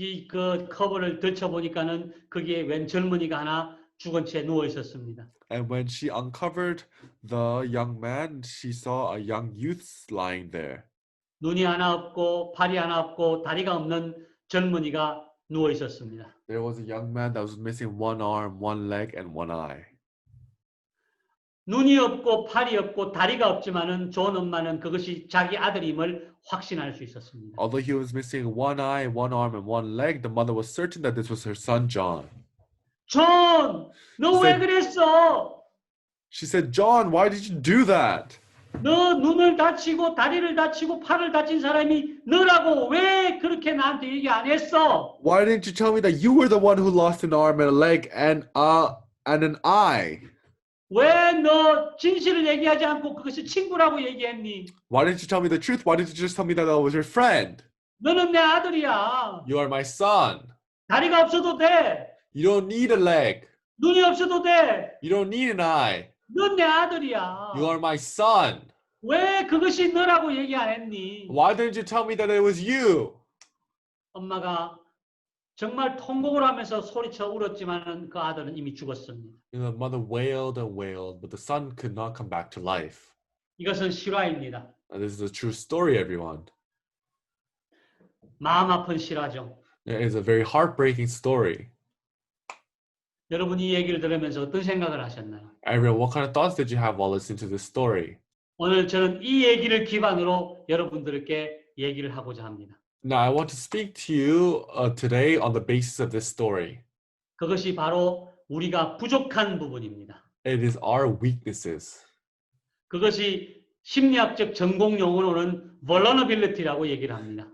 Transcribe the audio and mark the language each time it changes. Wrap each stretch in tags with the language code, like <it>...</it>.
<ko>그 커버를 들쳐 보니까는 거기에 웬 젊은이가 하나 죽은 채 누워 있었습니다.</ko> <en>And when she uncovered the young man, she saw a young youth lying there.</en> <ko>눈이 하나 없고 팔이 하나 없고 다리가 없는 젊은이가 누워 있었습니다.</ko> <en>There was a young man that was missing one arm, one leg, and one eye.</en> <ko>눈이 없고 팔이 없고 다리가 없지만은 존 엄마는 그것이 자기 아들임을 확신할 수 있었습니다.</ko> <en>Although he was missing one eye, one arm, and one leg, the mother was certain that this was her son, John.</en> <ko>존, 너 왜 그랬어?</ko> <en>She said, John, why did you do that?</en> <ko>너 눈을 다치고 다리를 다치고 팔을 다친 사람이 너라고 왜 그렇게 나한테 얘기 안 했어?</ko> <en>Why didn't you tell me that you were the one who lost an arm and a leg and an eye?</en> <ko>왜 너 진실을 얘기하지 않고 그것이 친구라고 얘기했니?</ko> <en>Why didn't you tell me the truth? Why didn't you just tell me that I was your friend?</en> <ko>너는 내 아들이야.</ko> <en>You are my son.</en> <ko>다리가 없어도 돼.</ko> <en>You don't need a leg.</en> <ko>눈이 없어도 돼.</ko> <en>You don't need an eye.</en> <ko>넌 내 아들이야.</ko> <en>You are my son.</en> <ko>왜 그것이 너라고 얘기 안 했니?</ko> <en>Why didn't you tell me that it was you?</en> <ko>엄마가 정말 통곡을 하면서 소리쳐 울었지만은 그 아들은 이미 죽었습니다.</ko> <en>The mother wailed and wailed, but the son could not come back to life.</en> <ko>이것은 실화입니다.</ko> <en>And this is a true story, everyone.</en> <ko>마음 아픈 실화죠.</ko> <en>It is a very heartbreaking story.</en> <ko>여러분 이 얘기를 들으면서 어떤 생각을 하셨나요?</ko> <en>Everyone, what kind of thoughts did you have while listening to this story?</en> <ko>오늘 저는 이 얘기를 기반으로 여러분들께 얘기를 하고자 합니다.</ko> <en>Now, I want to speak to you today on the basis of this story.</en> <ko>그것이 바로 우리가 부족한 부분입니다.</ko> <en>It is our weaknesses.</en> <ko>그것이 심리학적 전공 용어로는 vulnerability라고 얘기를 합니다.</ko>